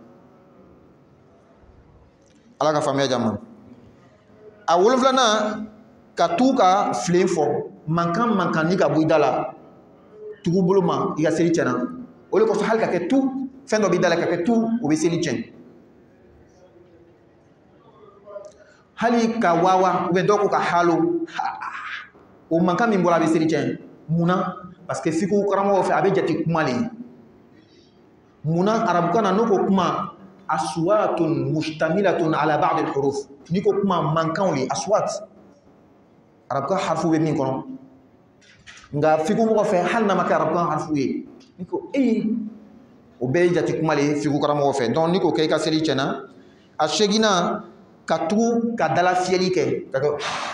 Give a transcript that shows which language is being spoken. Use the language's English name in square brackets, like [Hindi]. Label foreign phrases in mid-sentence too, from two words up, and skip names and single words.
[Bambara] ala ka faamuya di a ma a wolonfilanan ka tu ka filen fɔ mankan ni ka bɔ i da la tugu bolo ma i ka seli tiɲɛna o de kosɔn hali ka kɛ tu fɛn dɔ b'i da la ka kɛ tu o bɛ seli tiɲɛ hali ka wawa [French] ou bien [Bambara] dɔw ko ka halo o mankan min bɔra a bɛ seli tiɲɛ munna [French] parce que [Bambara] fiqhu karamɔgɔw fɛ a bɛ jate kuma le munna arabukan na n'o ko kuma [Arabic] أصوات مشتملة على بعض الحروف [Bambara] ni ko kuma mankanw le aswat arabukan harfu bɛ min kɔnɔ nka fiqhu mɔgɔ fɛ hali n'a ma kɛ arabukan harfu ye ni ko o bɛɛ ye jate kuma le ye fiqhu karamɔgɔ fɛ donc ni ko kɛ i ka seli tiɲɛna a seginna ka tugu ka dala fiyɛli kɛ ka kɛ